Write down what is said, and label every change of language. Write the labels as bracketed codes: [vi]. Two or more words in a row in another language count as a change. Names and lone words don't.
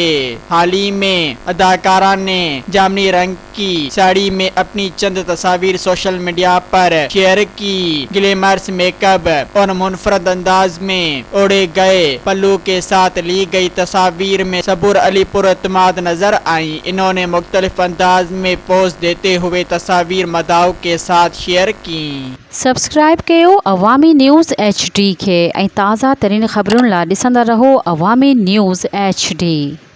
[ur] حال ہی میں اداکارہ نے جامنی رنگ کی ساڑی میں اپنی چند تصاویر سوشل میڈیا پر شیئر کی۔ گلیمرس میک اپ اور منفرد انداز میں اوڑھے گئے پلو کے ساتھ لی گئی تصاویر میں صبور علی پر اعتماد نظر آئیں۔ انہوں نے مختلف انداز میں پوز دیتے ہوئے تصاویر مداحوں کے ساتھ شیئر کیں۔ [sd] سبسڪرائب कयो अवामी न्यूज़ HD खे ऐं ताज़ा तरीन ख़बरुनि लाइ ॾिसंदा रहो अवामी न्यूज़ HD।